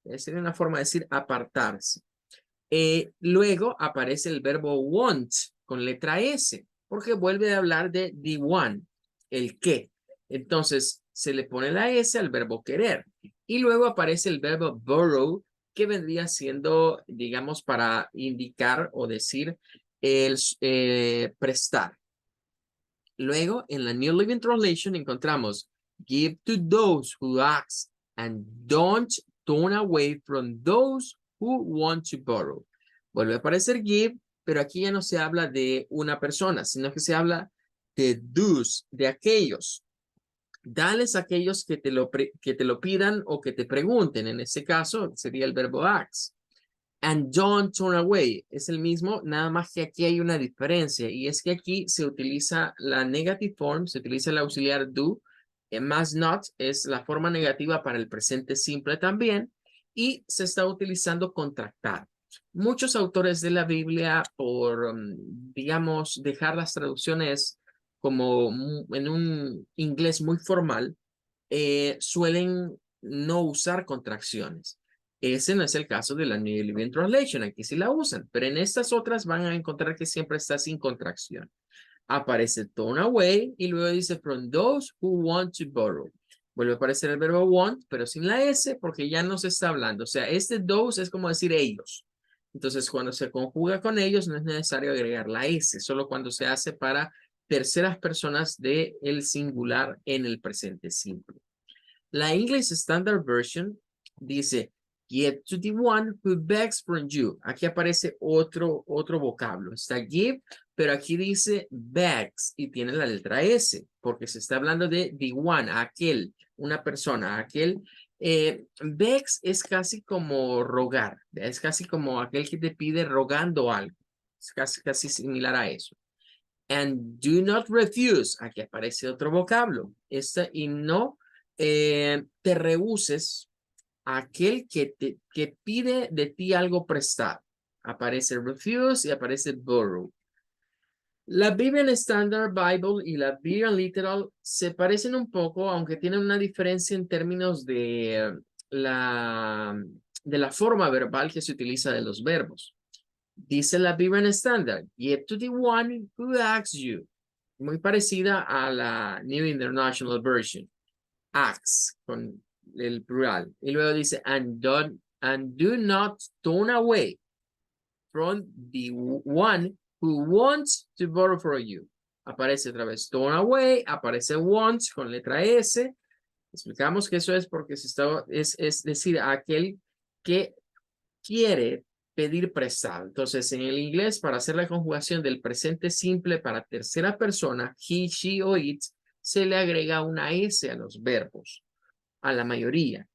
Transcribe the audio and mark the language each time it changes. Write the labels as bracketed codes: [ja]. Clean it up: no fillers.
[es] Sería una forma de decir apartarse. Luego aparece el verbo want con letra S, porque vuelve a hablar de the one, el que. Entonces se le pone la S al verbo querer. Y luego aparece el verbo borrow, que vendría siendo, digamos, para indicar o decir el prestar. Luego, en la [en] New Living Translation [es] encontramos [en] give to those who ask and don't turn away from those who want to borrow. [es] Vuelve a aparecer give, pero aquí ya no se habla de una persona, sino que se habla de those, de aquellos. Dales a aquellos que te lo pidan o que te pregunten. En este caso sería el verbo ask. [en] And don't turn away [es] es el mismo, nada más que aquí hay una diferencia, y es que aquí se utiliza la negative form, se utiliza el auxiliar do, más not es la forma negativa para el presente simple también, y se está utilizando contractar. Muchos autores de la Biblia, por, digamos, dejar las traducciones como en un inglés muy formal, suelen no usar contracciones. Ese no es el caso de la New Living Translation, aquí sí la usan, pero en estas otras van a encontrar que siempre está sin contracción. Aparece [en] turn away [es] y luego dice [en] from those who want to borrow. [es] Vuelve a aparecer el verbo want, pero sin la S porque ya no se está hablando. O sea, este those es como decir ellos. Entonces, cuando se conjuga con ellos, no es necesario agregar la S, solo cuando se hace para terceras personas del singular en el presente simple. [en] La English Standard Version [es] dice, [en] give to the one who begs from you. [es] Aquí aparece otro vocablo. Está give, pero aquí dice begs y tiene la letra S, porque se está hablando de the one, aquel, una persona, aquel. Begs es casi como rogar, es casi como aquel que te pide rogando algo. Es casi similar a eso. [en] And do not refuse. [es] Aquí aparece otro vocablo. Y no te rehuses a aquel que pide de ti algo prestado. Aparece refuse y aparece borrow. La Bible Standard Bible y la Bible Literal se parecen un poco, aunque tienen una diferencia en términos de la forma verbal que se utiliza de los verbos. Dice la Bible Standard, [en] give to the one who asks you. [es] muy parecida a la New International Version. Acts, con el plural. Y luego dice, [en] and do not turn away from the one who wants to borrow from you. [es] Aparece otra vez turn away, aparece wants con letra S. Explicamos que eso es porque es decir, aquel que quiere pedir prestado. Entonces, en el inglés, para hacer la conjugación del presente simple para tercera persona, he, she o it, se le agrega una S a los verbos, a la mayoría.